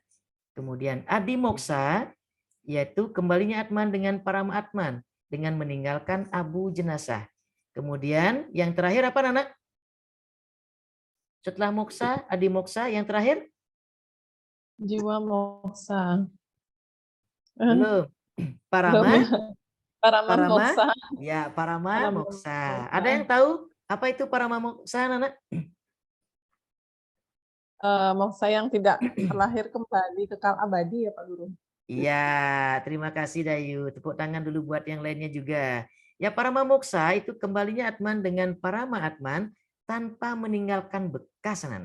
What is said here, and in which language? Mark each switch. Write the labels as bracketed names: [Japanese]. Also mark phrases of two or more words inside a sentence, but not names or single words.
[Indonesian] Kemudian adi moksa, yaitu kembalinya Atman dengan Parama Atman dengan meninggalkan abu jenazah. Kemudian yang terakhir apa, anak? Setelah moksa, adimoksa, yang terakhir? Jiwa moksa. Belum. Belum Parama? ya. Parama Parama? moksa. Ya, parama Parama moksa. moksa. Ada yang tahu apa itu parama moksa, Nana? Moksa yang tidak terlahir kembali, kekal abadi ya Pak Guru. Iya, terima kasih Dayu. Tepuk tangan dulu buat yang lainnya juga. Ya, parama moksa itu kembalinya Atman dengan parama Atman tanpa meninggalkan bekas, Nana.